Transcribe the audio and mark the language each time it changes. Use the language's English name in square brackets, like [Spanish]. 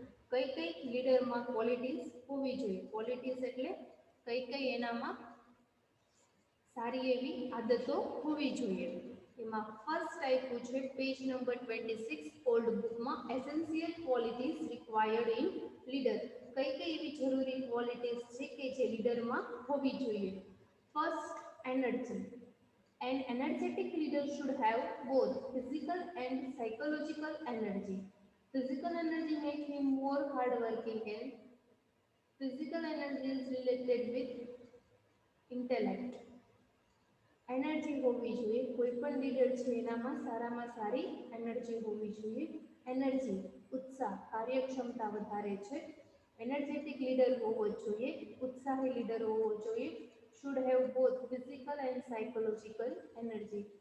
[Gujarati] કઈ કઈ લીડરમાં ક્વોલિટીઝ હોવી જોઈએ. ક્વોલિટીઝ એટલે કઈ એનામાં સારી એવી આદતો હોવી જોઈએ. એમાં ફર્સ્ટ આપ્યું છે પેજ નંબર 26 ઓલ્ડ બુકમાં, [English] Essential qualities required in leader. [Gujarati] કઈ એવી જરૂરી ક્વોલિટીઝ છે કે જે લીડરમાં હોવી જોઈએ. First, energy. [English] An energetic leader should have both physical and psychological energy. Physical energy makes him more hardworking and physical energy is related with intellect. [Gujarati] Energy હોવી જોઈએ. કોઈ પણ લીડર છે એનામાં સારામાં સારી એનર્જી હોવી જોઈએ. એનર્જી ઉત્સાહ, કાર્યક્ષમતા વધારે છે. એનર્જેટિક લીડર હોવો જોઈએ, ઉત્સાહી લીડર હોવો જોઈએ. [English] Should have both physical and psychological energy.